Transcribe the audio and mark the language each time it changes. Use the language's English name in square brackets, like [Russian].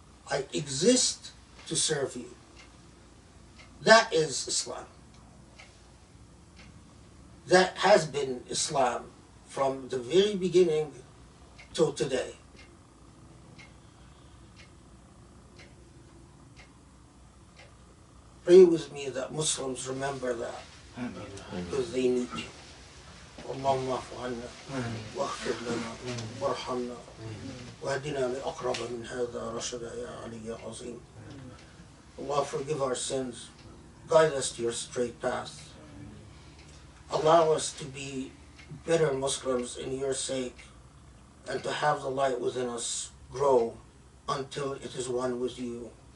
[English] I exist to serve you. That is Islam. That has been Islam from the very beginning till today. Pray with me that Muslims remember that, because they need you. [Arabic] اللهم اعف عنا واغفر لنا وارحمنا واهدنا لأقرب من هذا رشدا يا علي يا عظيم. [English] Allah, forgive our sins, guide us to your straight path, allow us to be better Muslims in your sake, and to have the light within us grow until it is one with you.